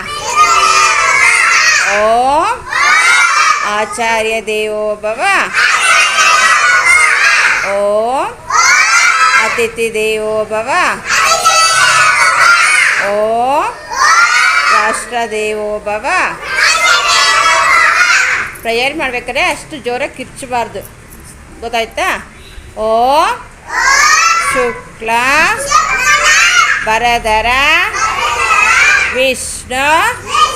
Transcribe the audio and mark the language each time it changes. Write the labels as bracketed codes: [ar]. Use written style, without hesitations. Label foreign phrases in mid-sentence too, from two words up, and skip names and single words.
[sa] ಓಂ ಆಚಾರ್ಯ ದೇವೋ ಭವ. ಓಂ ಅತಿಥಿ ದೇವೋ ಭವ. ಓಂ ರಾಷ್ಟ್ರದೇವೋ ಭವ. [kn] ಪ್ರೇಯರ್ ಮಾಡ್ಬೇಕಾದ್ರೆ ಅಷ್ಟು ಜೋರಾಗಿ ಕಿರ್ಚಬಾರ್ದು, ಗೊತ್ತಾಯ್ತಾ? [sa] ಓಂ ಶುಕ್ಲ ವರದರ ವಿಷ್ಣು